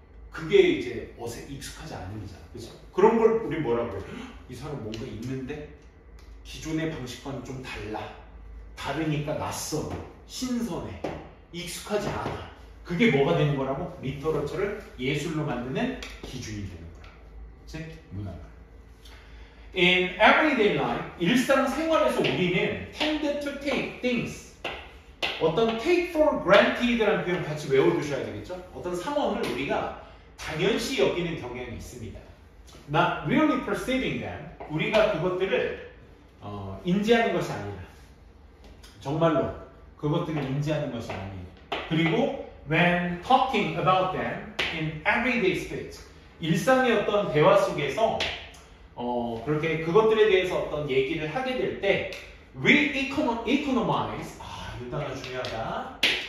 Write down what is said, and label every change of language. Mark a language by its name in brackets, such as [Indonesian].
[Korean] 그게 이제 익숙하지 않은 거잖아. 그죠? 그런 걸 우리 뭐라고 해요? 이 사람 뭔가 있는데 기존의 방식과는 좀 달라. 다르니까 낯선, 신선해, 익숙하지 않아. 그게 뭐가 되는 거라고? 리터러처를 예술로 만드는 기준이 되는 거라고. 즉, 문화가. [English] In everyday life, [Korean] 일상생활에서 우리는 [English] tend to take things. [Korean] 어떤 [English] take for granted [Korean] 라는 표현 같이 외워두셔야 되겠죠? 어떤 상황을 우리가 당연시 여기는 경향이 있습니다. [English] Not really perceiving them. [Korean] 우리가 그것들을 인지하는 것이 아니라 정말로 그것들을 인지하는 것이 아니에요. 그리고 [English] when talking about them in everyday speech, [Korean] 일상의 어떤 대화 속에서 그렇게 그것들에 대해서 어떤 얘기를 하게 될 때 [English] we economize, [Korean] 이 단어 중요하다.